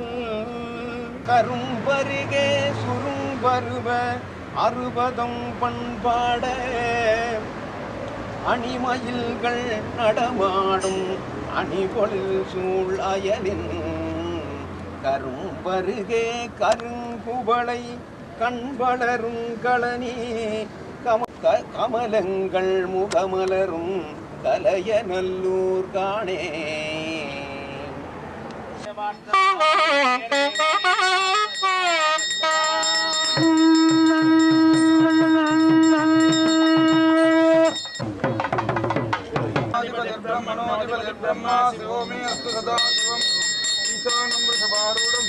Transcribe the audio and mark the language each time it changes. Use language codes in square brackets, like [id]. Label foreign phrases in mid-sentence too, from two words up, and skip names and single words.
[ta] கரும்பருகே சுரும்பருவ அறுபதம் பண்பாட அணிமயில்கள் நடமாடும் அணிபொழில் சூழ் அயலின் கரும்பருகே கருங்குவளை கண்வளரும் களனி கமலங்கள் முகமலரும் கலைய நல்லூர் காணே [sa] ब्रह्मा शिवो मे अस्तु सदा शिवम् ईशानं वृषभारूढं